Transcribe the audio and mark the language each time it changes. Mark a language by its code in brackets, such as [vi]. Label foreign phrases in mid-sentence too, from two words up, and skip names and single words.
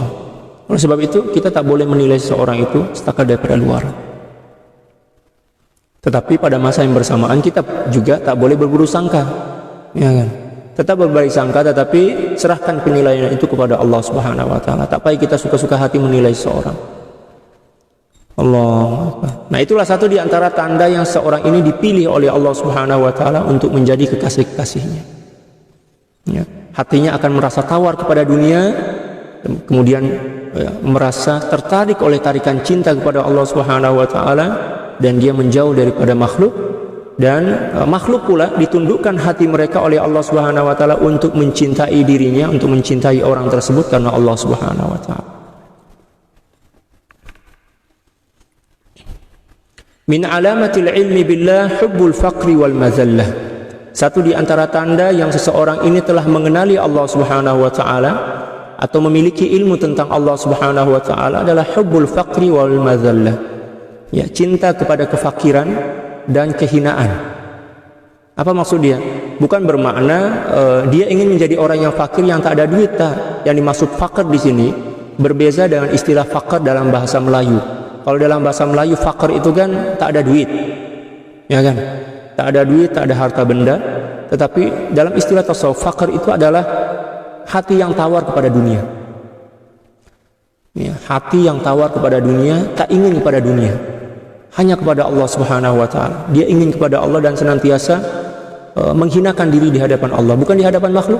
[ms] Oleh sebab itu kita tak boleh menilai seseorang itu setakat daripada luar. Tetapi pada masa yang bersamaan kita juga tak boleh berburuk sangka, ya kan? Tetap berbaik sangka, tetapi serahkan penilaian itu kepada Allah [ar] سبحانه وتعالى. [ms] Tak payah kita suka-suka hati menilai seseorang. Allah. Nah, itulah satu di antara tanda yang seorang ini dipilih oleh Allah [ar] سبحانه وتعالى [ms] untuk menjadi kekasih-kekasihnya. Ya, hatinya akan merasa tawar kepada dunia, kemudian merasa tertarik oleh tarikan cinta kepada Allah [ar] سبحانه وتعالى, [ms] dan dia menjauh daripada makhluk, dan makhluk pula ditundukkan hati mereka oleh Allah [ar] سبحانه وتعالى [ms] untuk mencintai dirinya, untuk mencintai orang tersebut karena Allah [ar] سبحانه وتعالى. من علامات العلم بالله حب الفقر والمذلة. [ms] Satu di antara tanda yang seseorang ini telah mengenali Allah [ar] سبحانه وتعالى [ms] atau memiliki ilmu tentang Allah Subhanahu wa taala adalah [ar] حب الفقر والمذلة. [ms] Ya, cinta kepada kefakiran dan kehinaan. Apa maksud dia? Bukan bermakna dia ingin menjadi orang yang fakir yang tak ada duit, tak. Yang dimaksud fakir di sini berbeza dengan istilah fakir dalam bahasa Melayu. Kalau dalam bahasa Melayu fakir itu kan tak ada duit, ya kan? Tak ada duit, tak ada harta benda. Tetapi dalam istilah tasawuf, fakir itu adalah hati yang tawar kepada dunia. Ya, hati yang tawar kepada dunia, tak ingin kepada dunia, hanya kepada Allah [ar] سبحانه وتعالى. [ms] Dia ingin kepada Allah dan senantiasa menghinakan diri di hadapan Allah, bukan di hadapan makhluk.